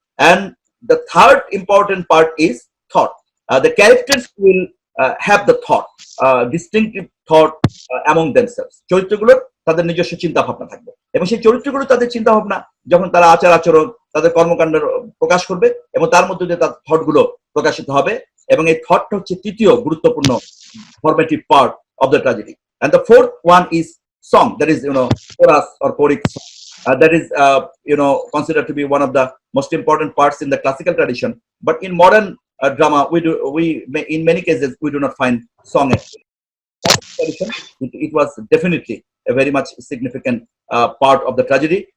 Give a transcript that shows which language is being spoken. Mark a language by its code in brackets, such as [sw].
[en] And the third important part is thought. The characters will have the thought, distinctive thought among themselves. [bn] চরিত্রগুলোর তাদের নিজস্ব চিন্তা ভাবনা থাকবে, এবং সেই চরিত্রগুলো তাদের চিন্তা ভাবনা যখন তারা আচার আচরণ, তাদের কর্মকাণ্ড প্রকাশ করবে, এবং তার মধ্যে দিয়ে তার থটগুলো প্রকাশিত হবে, এবং এই থটটা হচ্ছে তৃতীয় গুরুত্বপূর্ণ formative part [en] of the tragedy. And the fourth one is song, that is chorus or choric song. That is considered to be one of the most important parts in the classical tradition, but in modern drama in many cases we do not find song actually. Tradition, it was definitely a very much significant part of the tragedy.